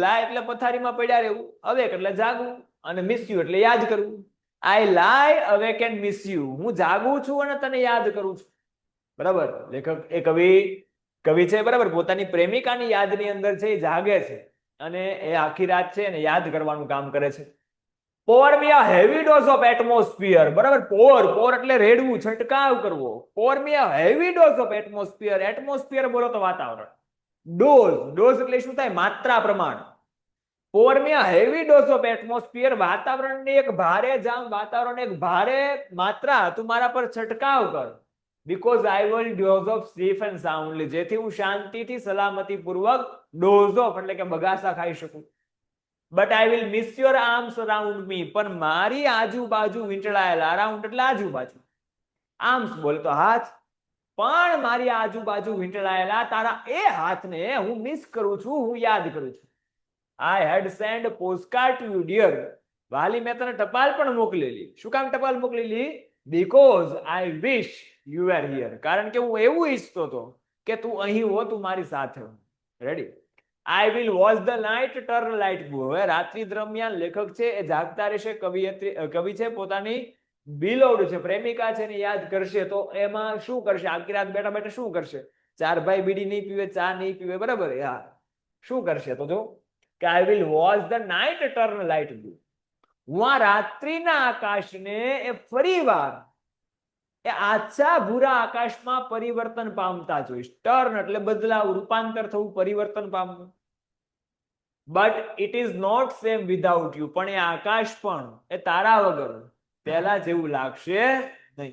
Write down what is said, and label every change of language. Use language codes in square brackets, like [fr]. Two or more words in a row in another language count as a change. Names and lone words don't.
[gu] લાય એટલે પથારીમાં પડ્યા રહેવું, અવેક એટલે જાગવું, અને [en] miss you [gu] એટલે યાદ કરવું. [en] I lie awake and miss you. [gu] હું જાગું છું અને તને યાદ કરું છું. બરાબર? લેખક એ કવિ છે. બરાબર? પોતાની પ્રેમિકાની યાદની અંદર છે એ જાગે છે અને એ આખી રાત છે એને યાદ કરવાનું કામ કરે છે. [en] Pour me a heavy dose of atmosphere. [gu] બરાબર? પોર એટલે રેડવું, છંટકાવ કરવો. [en] Pour me a heavy dose of atmosphere. [gu] એટમોસ્ફિયર બોલો તો વાતાવરણ. ડોઝ એટલે શું થાય? માત્રા, પ્રમાણ. [en] Pour me a heavy dose of atmosphere. [gu] વાતાવરણની એક ભારે જામ, વાતાવરણ એક ભારે માત્રા તું મારા પર છંટકાવ કર. [en] Because I will dose of safe and soundly. [gu] જેથી હું શાંતિથી સલામતી પૂર્વક [en] doze off [gu] એટલે કે બગાસા ખાઈ શકું. [en] But I will miss your arms around me. [gu] પણ મારી આજુબાજુ વીંટળાયેલા, અરાઉન્ડ એટલે આજુબાજુ, આર્મ્સ બોલે તો હાથ, પણ મારી આજુબાજુ વીંટળાયેલા તારા એ હાથને હું મિસ કરું છું, હું યાદ કરું છું. [en] I had sent postcard to you dear. [gu] વાલી મેં તને ટપાલ પણ મોકલેલી. શું કામ ટપાલ મોકલેલી? [en] Because I wish you were here. [gu] કારણ કે હું એવું ઈચ્છતો હતો કે તું અહીં હો, તું મારી સાથે હો. રેડી? [en] I will watch the night turn light blue. [gu] હવે રાત્રિ દરમિયાન લેખક છે એ જાગતા રહેશે. કવિ છે પોતાની બિલોવડ છે, પ્રેમિકા છે એને યાદ કરશે. તો એમાં શું કરશે? આખી રાત બેઠા બેઠા શું કરશે? ચાર ભાઈ બીડી નહીં પીવે, ચા નહીં પીવે. બરાબર? યાર શું કરશે? તો જો કે [en] I will watch the night turn light blue. [gu] હું આ રાત્રિના આકાશને એ ફરીવાર એ આછા ભૂરા આકાશમાં પરિવર્તન પામતા જોઈશ. ટર્ન એટલે બદલાવ, રૂપાંતર થવું, પરિવર્તન પામવું. [en] But it is not same without you. [gu] પણ એ આકાશ પણ એ તારા વગર પહેલા જેવું લાગશે નહીં.